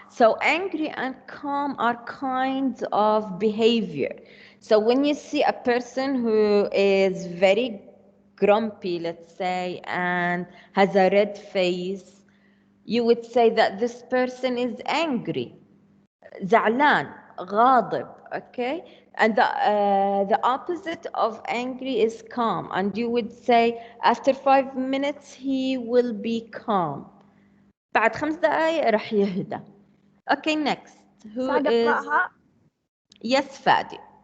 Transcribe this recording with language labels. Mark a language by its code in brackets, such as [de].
[en] So angry and calm are kinds of behavior. So when you see a person who is very grumpy, let's say, and has a red face, you would say that this person is angry. [ar] زعلان, غاضب, okay? [en] And the opposite of angry is calm. And you would say after 5 minutes he will be calm. [ar] بعد 5 دقايق رح يهدى. [en] Okay, next. Who is? Yes, Fadi.